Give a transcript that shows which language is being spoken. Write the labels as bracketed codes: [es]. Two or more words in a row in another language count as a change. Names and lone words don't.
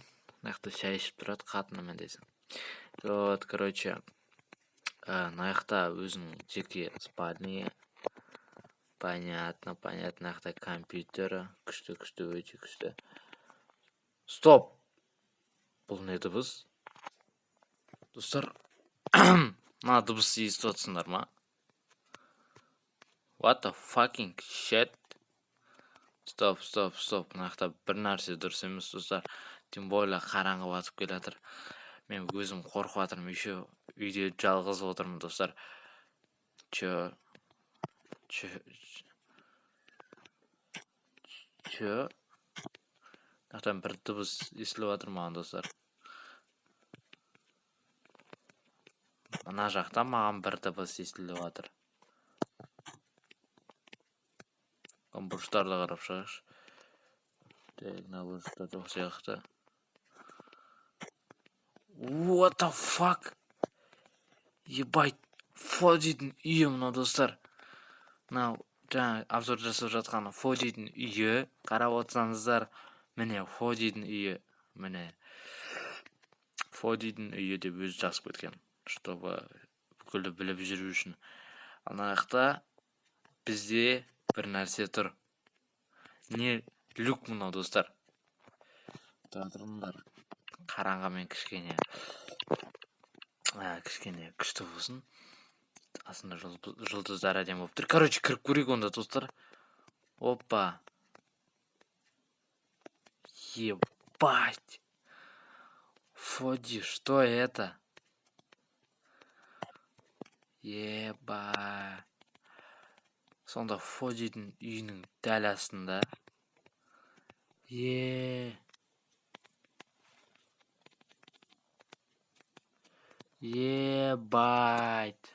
[kk] Мына жақта шай ішіп тұрады, қатынымен десең. Вот, мына жақта өзінің жеке спальня. Понятно. Мына жақта компьютері. Күшті, өте күшті. Стоп! Бұл не дыбыс? Достар, мына дыбыс естіп отырсыңдар ма? [en] What the fucking shit? [kk] Стоп. Мына жақта бір нәрсе дұрыс емес, достар. [ru] Тем более [kk] қараңғы батып келе жатыр. Мен өзім қорқып жатырмын, еще үйде жалғыз отырмын, достар. Мына жақтан бір дыбыс естіліп жатыр маған, достар. Мына жақта маған бір дыбыс естіліп жатыр. Бұрыштарды қарап шығаш. Мына бұрыштар жоқ сияқты. [en] What the fuck? [kk] Ебать, Фодидің үйі мынау, достар. Мынау жаңа обзор жасап жатқан Фодидің үйі. Қарап отырсаңыздар, міне Фодидің үйі. Міне Фодидің үйі деп өзі жазып кеткен, чтобы бүкілі біліп жүру үшін. Ана жақта бізде бір нәрсе тұр. Не люк мынау, достар. Тұрыңдар. Қараңғымен кішкене күшті болсын. астында жұлдыздар әдемі болып тұр. Короче, кіріп көрейік онда достар. Опа. Ебать. [ru] Фоди, что это? [kk] Еба. Сонда Фодидің үйінің дәл астында. Ебать.